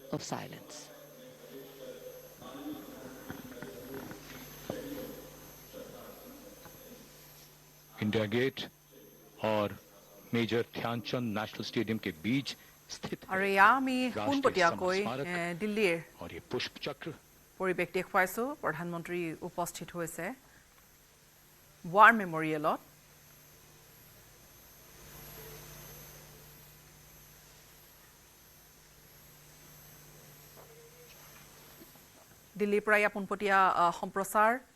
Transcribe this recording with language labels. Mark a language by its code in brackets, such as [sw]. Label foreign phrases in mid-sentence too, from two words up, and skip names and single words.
[en] of silence. [hi] इंडिया गेट और मेजर ध्यानचंद नेशनल स्टेडियम के बीच स्थित [as] আৰু এয়া আমি পোনপটীয়াকৈ দিল্লীৰ [hi] और ये पुष्प चक्र [as] পৰিৱেশ দেখুৱাইছোঁ প্ৰধানমন্ত্ৰী উপস্থিত হৈছে ৱাৰ মেমৰিয়েলত দিল্লীৰ পৰা এয়া পোনপটীয়া সম্প্ৰচাৰ